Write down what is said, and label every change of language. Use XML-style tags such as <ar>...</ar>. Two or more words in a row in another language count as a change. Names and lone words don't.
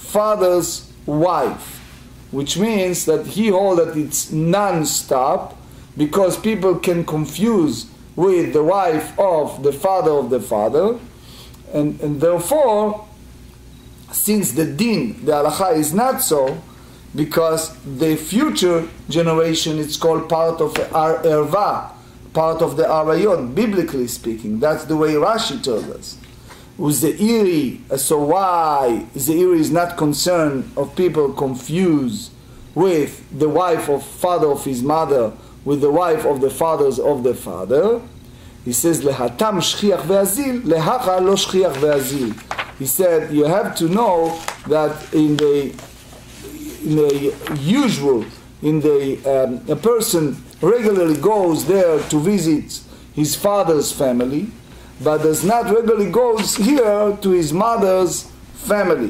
<en>wife, which means that he holds that it's non-stop, because people can confuse with the wife of the father, and therefore, since the din, the halacha is not so, because the future generation is called part of the erva, part of the arayot, biblically speaking. That's the way Rashi tells us. Uzeiri, so why Zeiri is not concerned of people confused with the wife of father of his mother with the wife of the fathers of the father. He says,</en> <arc>להתם שכיח ואזיל, להכא לא שכיח ואזיל.</arc> <en>He said, you have to know that in the usual, a person regularly goes there to visit his father's family, but does not regularly goes here to his mother's family.</en>